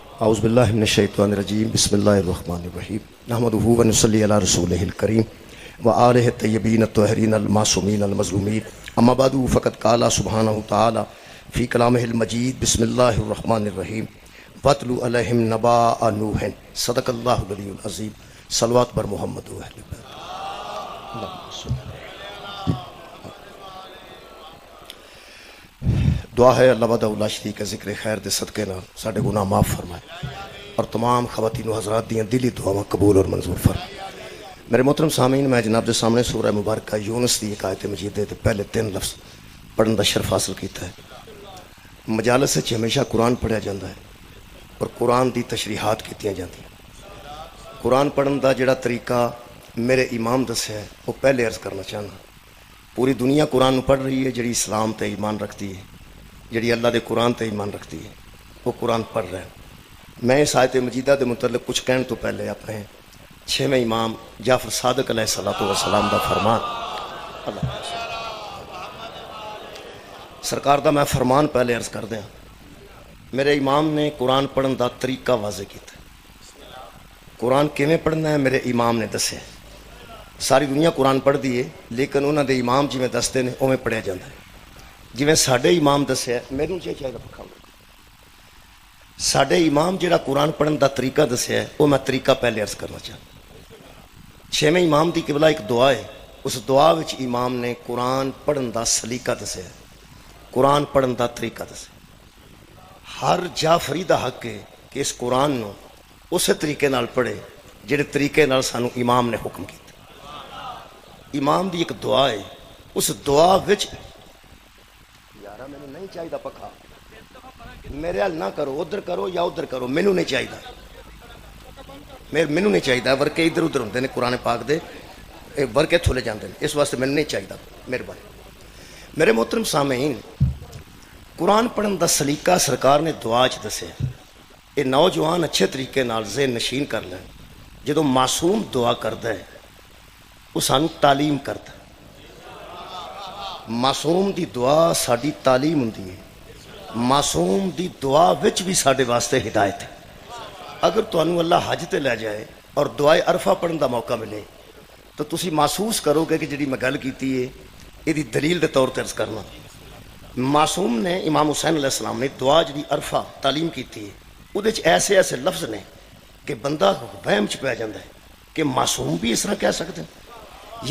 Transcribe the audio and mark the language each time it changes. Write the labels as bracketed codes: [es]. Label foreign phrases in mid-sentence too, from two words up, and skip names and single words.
[ar] اعوذ باللہ من الشیطان الرجیم بسم اللہ الرحمن الرحیم نحمدہ و نصلی علی رسولہ الکریم و آلہ الطیبین الطاہرین المعصومین المظلومین اما بعد فقد قال سبحانہ تعالی فی کلامہ المجید بسم اللہ الرحمن الرحیم واتلو علیہم نبأ نوح صدق اللہ العلی العظیم [ur] صلوات بر محمد و اہل بیت۔ [pa] دعا ہے [ar] اللہ وحدہ لا شریک [pa] ذکر خیر دے صدقے نال ساڈے گناہ معاف فرمائے اور تمام خواتین و حضرات دیاں دلی دعاواں قبول اور منظور فرمائے۔ میرے محترم سامعین، میں جناب دے سامنے سورہ مبارکہ یونس دی ایک آیت مجید دے پہلے 3 لفظ پڑھن دا شرف حاصل کیتا ہے۔ مجالس وچ ہمیشہ قرآن پڑھیا جاندا ہے اور قرآن دی تشریحات کیتیاں جاندیاں۔ قرآن پڑھن دا جڑا طریقہ میرے امام دسیا ہے وہ پہلے عرض کرنا چاہنا۔ پوری دنیا قرآن پڑھ رہی ہے جڑی اسلام تے ایمان رکھتی ہے، جڑی اللہ دے قرآن تے ایمان رکھتی ہے، [ur] وہ قرآن پڑھ رہے ہیں۔ [pa] میں اس آیت مجیدہ دے متعلق کچھ کہنے تو پہلے اپنے 6ویں امام جعفر صادق [ar] علیہ السلام [pa] دا فرمان سرکار دا میں فرمان پہلے عرض کر دیا۔ میرے امام نے قرآن پڑھن دا طریقہ واضح کیتا ہے۔ قرآن کیویں پڑھنا ہے میرے امام نے دسے۔ ساری دنیا قرآن پڑھ دی ہے لیکن انہاں دے امام جویں دستے نے اوویں پڑھیا جاندا ہے۔ جویں ساڈے امام دسیا میرے چاہیے پکا ساڈے امام جڑا قرآن پڑھن دا طریقہ دسیا ہے وہ میں طریقہ پہلے عرض کرنا چاہتا۔ 6ویں امام دی قبلہ ایک دعا ہے، اس دعا وچ امام نے قرآن پڑھن دا سلیقہ دسیا ہے، قرآن پڑھن دا طریقہ دسیا۔ ہر جعفری دا حق ہے کہ اس قرآن نو اسی طریقے نال پڑھے جڑے طریقے نال سانو امام نے حکم کیتا۔ امام دی ایک دعا ہے، اس دعا وچ یارا مینوں نہیں چاہیے پکا، میرے حل نہ کرو، ادھر کرو یا ادھر کرو، مینوں نہیں چاہیے، مینوں نہیں چاہیے ورکے ادھر ادھر ہوندے نے قرآن پاک دے ورکے تھولے جاندے نے، اس واسطے مینوں نہیں چاہیے، مہربانی۔ میرے محترم سامعین، قرآن پڑھن دا سلیقہ سرکار نے دعا چ دسے۔ [ur] یہ نوجوان اچھے طریقے نال ذہن نشین کر لیں۔ [pa] جدوں معصوم دعا کردا ہے وہ سانو تعلیم کردا ہے۔ معصوم دی دعا ساڈی تعلیم ہوندی ہے۔ معصوم دی دعا وچ بھی ساڈے واسطے ہدایت ہے۔ اگر تانوں اللہ حج تے لے جائے اور دعائے عرفہ پڑھن دا موقع ملے تو تسی محسوس کرو گے کہ جڑی میں گل کیتی ہے یہ دی دلیل دے طور تے عرض کرنا۔ معصوم نے امام حسین [ar] علیہ السلام [pa] نے دعا جڑی عرفہ تعلیم کیتی ہے وہ ایسے ایسے لفظ نے کہ بندہ وہم چ پہ جاتا ہے کہ معصوم بھی [ur] اس طرح کہہ سکتے ہیں۔